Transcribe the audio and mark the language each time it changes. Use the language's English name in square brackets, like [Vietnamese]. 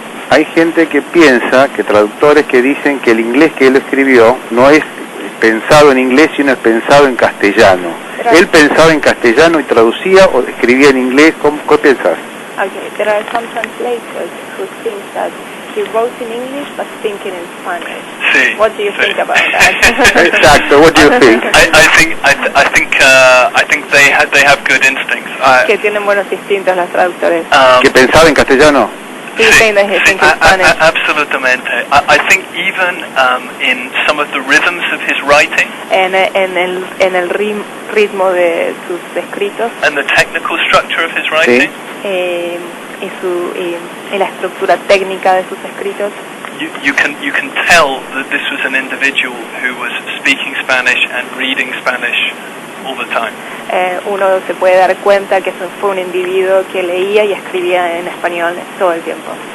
[Spanish] Hay gente que piensa, que traductores que dicen que el inglés que él escribió no es pensado en inglés, sino es pensado en castellano. ¿Él pensaba en castellano y traducía o escribía en inglés? ¿Qué pensás? [English] Okay, there are some translators who think that he wrote in English but thinking in Spanish. [Spanish] Sí, [English] what do you think about that? [Spanish] Exacto. [English] What do you think? I think they have good instincts. [Spanish] Que tienen buenos instintos los traductores. ¿Que pensaba en castellano? Sí, absolutamente. [English] I think even in some of the rhythms of his writing, [Spanish] en el ritmo de sus escritos, [English] and the technical structure of his writing, [Spanish] y la estructura técnica de sus escritos, [English] you can tell that this was an individual who was speaking Spanish and reading Spanish all the time. [Spanish] Uno se puede dar cuenta que fue un individuo que leía y escribía en español todo el tiempo.